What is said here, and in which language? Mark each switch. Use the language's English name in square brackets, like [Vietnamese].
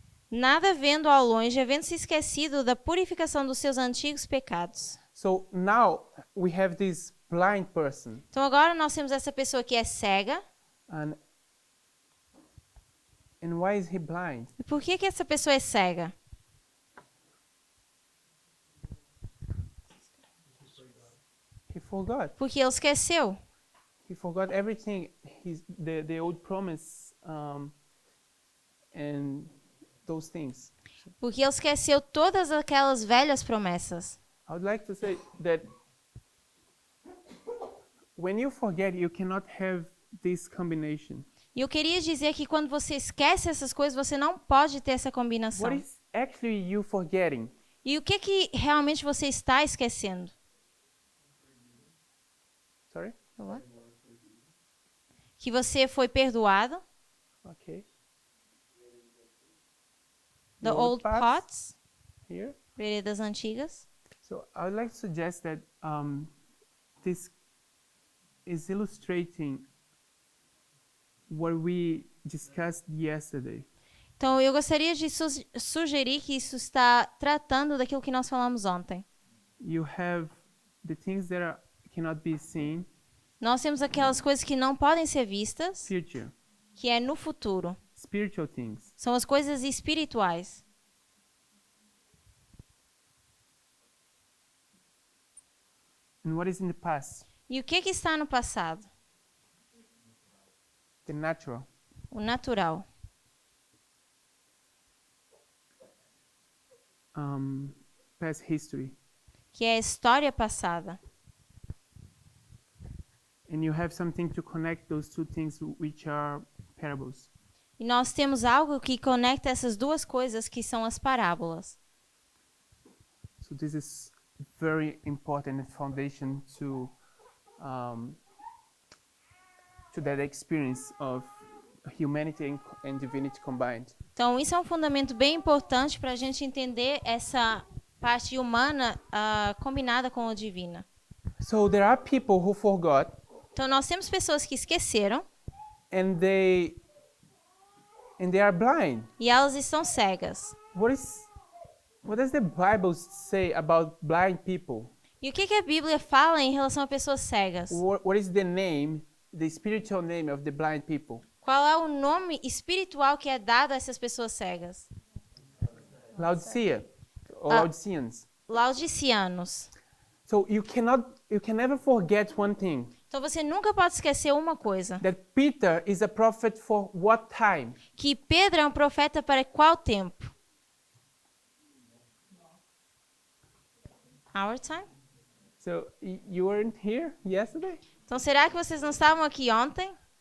[Portuguese] nada vendo ao longe, havendo se esquecido da purificação dos seus antigos pecados. [English] So now we have this blind person, [Portuguese] Então agora nós temos essa pessoa que é cega. [English] and why is he blind? [Portuguese] E por que essa pessoa é cega? [English] He forgot. [Portuguese] Porque ele esqueceu. [English] He forgot everything. The old promise and those things. [Portuguese] Porque ele esqueceu todas aquelas velhas promessas. [English] I would like to say that when you forget, you cannot have this combination. [Portuguese] E eu queria dizer que quando você esquece essas coisas, você não pode ter essa combinação. [English] What is actually you forgetting? [Portuguese] E o que realmente você está esquecendo? [English] Sorry? [Portuguese] Que você foi perdoado. [English] Okay. The old pots, Here. [Portuguese] veredas antigas. [English] So I would like to suggest that this is illustrating what we discussed yesterday. [Portuguese] Então, eu gostaria de sugerir que isso está tratando daquilo que nós falamos ontem. [English] You have the things that cannot be seen, [Portuguese] Nós temos aquelas coisas que não podem ser vistas, [English] future, [Portuguese] que é no futuro. [English] spiritual things. [Portuguese] São as coisas espirituais. [English] And what is in the past? [Portuguese] E o que está no passado? [English] The natural. [Portuguese] O natural. [English] Past history. [Portuguese] Que é a história passada. [English] And you have something to connect those two things, which are parables. [Portuguese] E nós temos algo que conecta essas duas coisas que são as parábolas. [English] So this is very important and foundation um, to that experience of humanity and divinity combined. [Portuguese] Então, isso é um fundamento bem importante para a gente entender essa parte humana combinada com a divina. [English] So there are people who forgot [Portuguese] Então, nós temos pessoas que esqueceram [English] and they are blind. [Portuguese] e elas estão cegas. [English] What does the Bible say about blind people? [Portuguese] E o que a Bíblia fala em relação a pessoas cegas? [English] What is the name, the spiritual name of the blind people? [Portuguese] Qual é o nome espiritual que é dado a essas pessoas cegas? [English] Laodicea or Ah. Laodiceans. [Portuguese] Laodicianos. [English] So you can never forget one thing, [Portuguese] Então você nunca pode esquecer uma coisa, [English] that Peter is a prophet for what time? [Portuguese] que Pedro é um profeta para qual tempo? [English] Our time? So you weren't here yesterday? [Portuguese] Então será que vocês não estavam aqui ontem?